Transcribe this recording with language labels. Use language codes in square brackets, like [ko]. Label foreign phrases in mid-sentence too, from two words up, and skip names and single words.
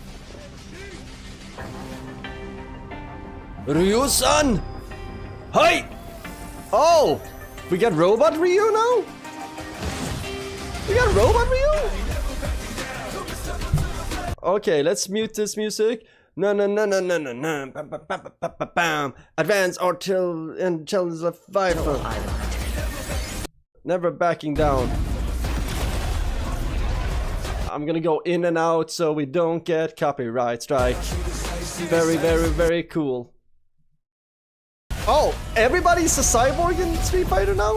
[en] Ryu-san! Hey! Oh! We got Robot Ryu now? We got Robot Ryu? Okay, let's mute this music. No. Bam, bam, bam, bam, bam, bam. Advance Artil and challenge the fighter. Never backing down. I'm gonna go in and out so we don't get copyright strike. Very cool. Oh, everybody's a cyborg in Street Fighter now?